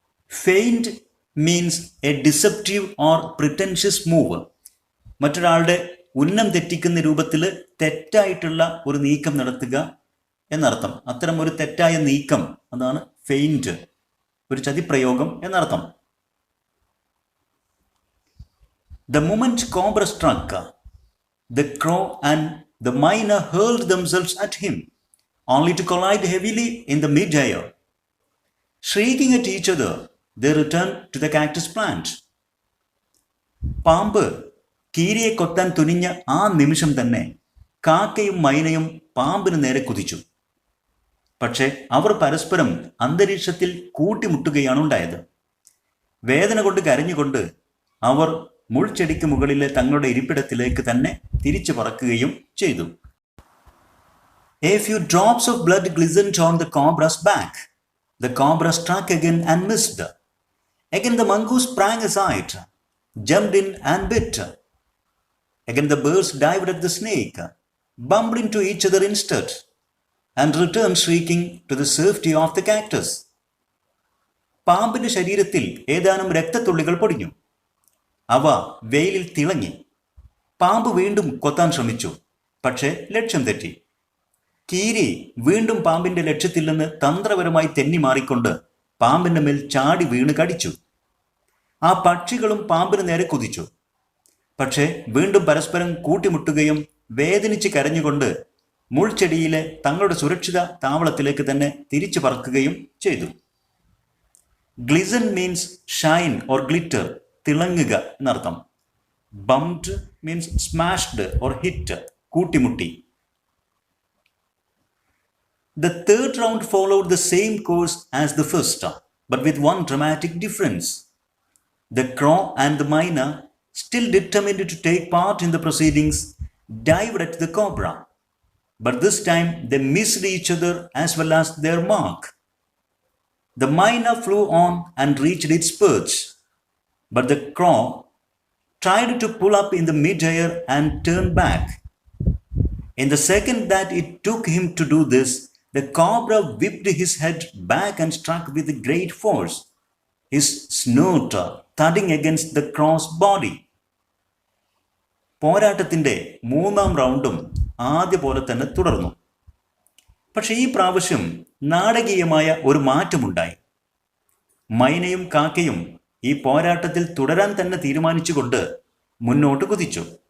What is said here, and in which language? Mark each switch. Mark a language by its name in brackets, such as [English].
[English] Feint means a deceptive or pretentious move. [Malayalam] മറ്റൊരാളുടെ ഉന്നം തെറ്റിക്കുന്ന രൂപത്തിൽ തെറ്റായിട്ടുള്ള ഒരു നീക്കം നടത്തുക എന്നർത്ഥം. അത്തരം ഒരു തെറ്റായ നീക്കം അതാണ് ഫെയിൻറ്റ്, ഒരു ചതിപ്രയോഗം എന്നർത്ഥം. [English] The moment Cobra struck, the crow and the myna hurled themselves at him, only to collide heavily in the mid-air. Shrieking at each other, they returned to the cactus plant. [Malayalam] പാമ്പ് കീരിയെ കൊത്താൻ തുനിഞ്ഞ ആ നിമിഷം തന്നെ കാക്കയും മൈനയും പാമ്പിന് നേരെ കുതിച്ചു. പക്ഷേ അവർ പരസ്പരം അന്തരീക്ഷത്തിൽ കൂട്ടിമുട്ടുകയാണ് ഉണ്ടായത്. വേദന കൊണ്ട് കരഞ്ഞുകൊണ്ട് അവർ മുൾച്ചെടിക്ക് മുകളിലെ തങ്ങളുടെ ഇരിപ്പിടത്തിലേക്ക് തന്നെ തിരിച്ചു പറക്കുകയും ചെയ്തു. [English] A few drops of blood glistened on the cobra's back. The cobra struck again and missed. Again the mongoose sprang aside, jumped in and bit. Again the birds dived at the snake, bumped into each other instead, and returned shrieking to the safety of the cactus. [Malayalam] പാമ്പിന്റെ ശരീരത്തിൽ ഏതാനും രക്തത്തുള്ളികൾ പൊടിഞ്ഞു. അവ വെയിലിൽ തിളങ്ങി. പാമ്പ് വീണ്ടും കൊത്താൻ ശ്രമിച്ചു, പക്ഷേ ലക്ഷ്യം തെറ്റി. കീരി വീണ്ടും പാമ്പിന്റെ ലക്ഷ്യത്തിൽ നിന്ന് തന്ത്രപരമായി തെന്നി മാറിക്കൊണ്ട് പാമ്പിന്റെ മേൽ ചാടി വീണ് കടിച്ചു. ആ പക്ഷികളും പാമ്പിന് നേരെ കുതിച്ചു. പക്ഷേ വീണ്ടും പരസ്പരം കൂട്ടിമുട്ടുകയും വേദനിച്ച് കരഞ്ഞുകൊണ്ട് മുൾച്ചെടിയിലെ തങ്ങളുടെ സുരക്ഷിത താവളത്തിലേക്ക് തന്നെ തിരിച്ചു പറക്കുകയും ചെയ്തു. [English] glisten means shine or glitter, [Malayalam] തിളങ്ങുക എന്നർത്ഥം. [English] Bumped means smashed or hit, കൂട്ടിമുട്ടി. The third round followed the same course as the first, but with one dramatic difference. The crow and the myna, still determined to take part in the proceedings, dived at the cobra. But this time they missed each other as well as their mark. The myna flew on and reached its perch, but the crow tried to pull up in the mid-air and turn back. In the second that it took him to do this, the cobra whipped his head back and struck with great force, his snout thudding against the crow's body. [Malayalam] പോരാട്ടത്തിന്റെ മൂന്നാം റൗണ്ടും ആദ്യ പോലെ തന്നെ തുടർന്നു. പക്ഷെ ഈ പ്രാവശ്യം നാടകീയമായ ഒരു മാറ്റമുണ്ടായി. മൈനയും കാക്കയും ഈ പോരാട്ടത്തിൽ തുടരാൻ തന്നെ തീരുമാനിച്ചുകൊണ്ട് മുന്നോട്ട് കുതിച്ചു.